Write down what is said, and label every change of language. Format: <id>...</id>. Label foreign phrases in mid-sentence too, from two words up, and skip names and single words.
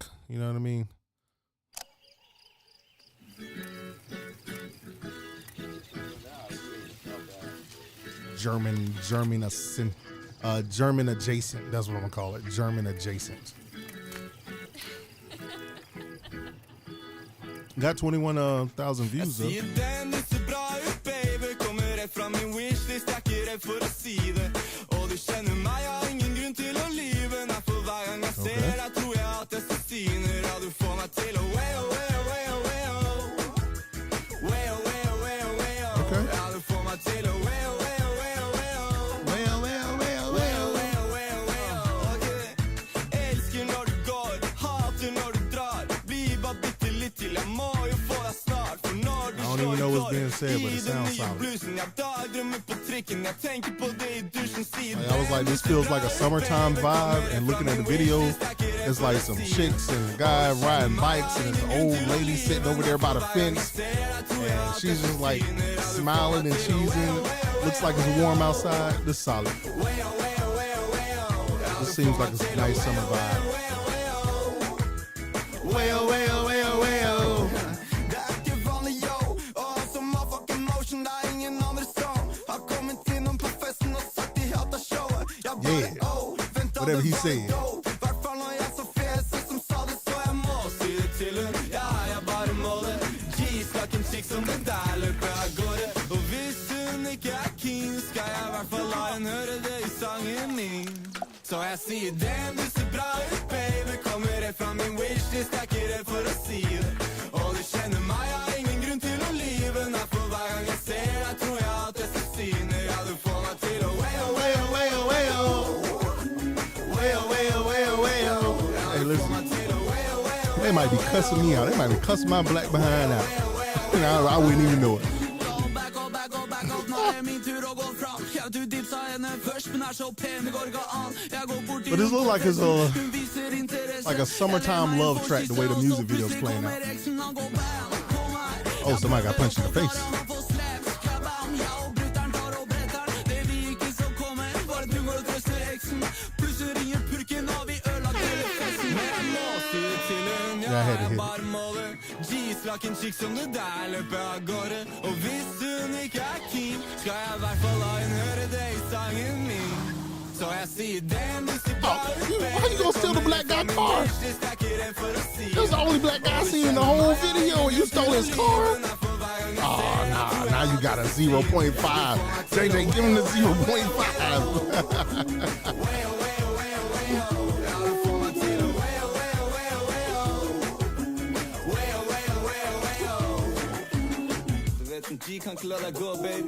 <en>You know what I mean? German adjacent. That's what I'm gonna call it. German adjacent. Got 21,000 views though.</en> <no>Fra min wishlist, jeg ikke redd for å si det. Og du kjenner meg, jeg har ingen grunn til å lyve. Nei, for hver gang jeg ser deg, tror jeg at jeg siner. Ja, du får meg til å way-o, way-o, way-o, way-o. Way-o, way-o, way-o, way-o. Ja, du får meg til å way-o, way-o, way-o, way-o. Way-o, way-o, way-o, way-o, way-o, way-o, way-o. Elsker når du går, hater når du drar. Blir bare bitte litt til, jeg må jo få deg snart. For når du</no> <en>I don't even know what's being said, but it sounds solid. I was like, this feels like a summertime vibe, and looking at the video, it's like some chicks and a guy riding bikes, and this old lady sitting over there by the fence, and she's just like smiling and cheesing. Looks like it's warm outside. This is solid. This seems like a nice summer vibe. Well, well, well, well. Yeah, whatever he said.</en> <no>Så jeg sier damn, du ser bra ut, baby. Kommer rett fra min wishlist, jeg ikke redd for å si det. Og du kjenner meg, jeg har ingen grunn til å lyve. Nei, for hver gang jeg ser deg, tror jeg at jeg siner. Ja, du får meg til å way-o, way-o, way-o, way-o. Way-o, way-o, way-o, way-o.</no> <en>Hey, listen. They might be cussing me out. They might be cussing my black behind out. You know, I wouldn't even know it. But this looks like it's like a summertime love track, the way the music video's playing out. Oh, somebody got punched in the face. Yeah, I had to hit it.</en> <no>Laken chick som det der løper av gårde. Og hvis hun ikke keen, skal jeg I hvert fall la hun høre det I sangen min. Så jeg sier damn, du ser bra ut, baby.</no> <en>How you gonna steal the black guy car? That's the only black guy I see in the whole video. You stole his car? Oh, nah, now you got a 0.5. JJ, give him the 0.5. G can't let that go, baby.</en>